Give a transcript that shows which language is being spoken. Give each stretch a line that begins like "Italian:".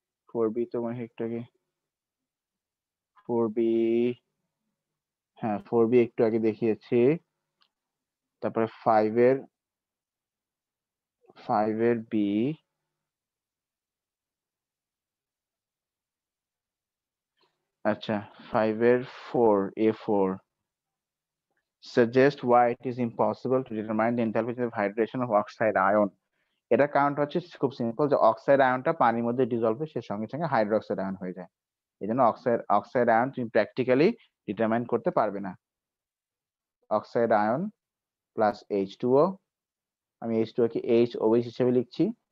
Bangla: 4b তো মানে একটু আগে 4b, হ্যাঁ 4b একটু আগে দেখিয়েছি। তারপরে 5 এর b, আচ্ছা 5 এর 4,
English: A4 suggest why it is impossible to determine the enthalpy of hydration of oxide ion.
Bangla: এটা কারণটা হচ্ছে খুব সিম্পল, যে অক্সাইড আয়নটা পানির মধ্যে ডিজলভ হয়ে সে সঙ্গে সঙ্গে হাইড্রোক্সাইড আয়ন হয়ে যায়। এই জন্য অক্সাইড আয়ন তুমি প্র্যাকটিক্যালি ডিটারমাইন করতে পারবে না। অক্সাইড আয়ন প্লাস H2O, আমি H2O কে OH হিসেবে লিখছি।